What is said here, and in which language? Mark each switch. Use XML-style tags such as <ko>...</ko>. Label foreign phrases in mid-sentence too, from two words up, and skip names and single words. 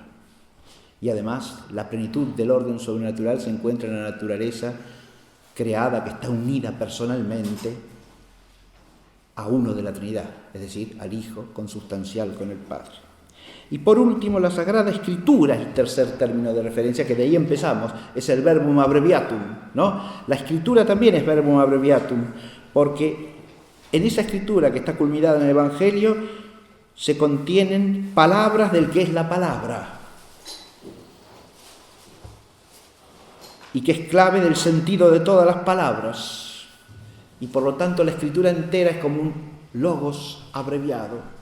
<es>Y además, la plenitud del orden sobrenatural se encuentra en la naturaleza creada que está unida personalmente a uno de la Trinidad, es decir, al Hijo consubstancial con el Padre. Y por último, la Sagrada Escritura es el tercer término de referencia, que de ahí empezamos, es el</es> <la>verbum abbreviatum,</la> <es>¿no? La Escritura también es</es> <la>verbum abbreviatum,</la> <es>porque en esa Escritura que está culminada en el Evangelio se contienen palabras del que es la palabra, y que es clave del sentido de todas las palabras. Y por lo tanto la Escritura entera es como un logos abreviado.</es>